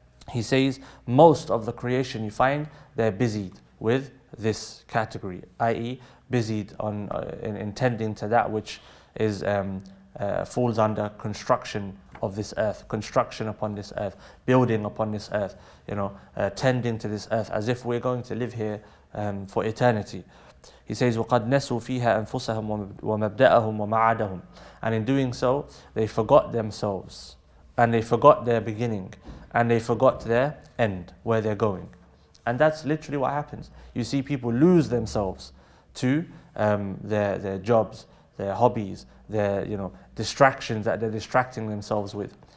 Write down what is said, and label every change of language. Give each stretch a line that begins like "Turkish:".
English: He says most of the creation you find, they're busied with this category, i.e. busied on in tending to that which is falls under construction of this earth, construction upon this earth, building upon this earth, tending to this earth as if we're going to live here for eternity.
Arabic: He says, وَقَدْ نَسُوا فِيهَا أَنفُسَهُمْ وَمَبْدَأَهُمْ وَمَعَادَهُم.
English: And in doing so, they forgot themselves, and they forgot their beginning, and they forgot their end, where they're going. And that's literally what happens. You see people lose themselves to their jobs, their hobbies, their distractions that they're distracting themselves with.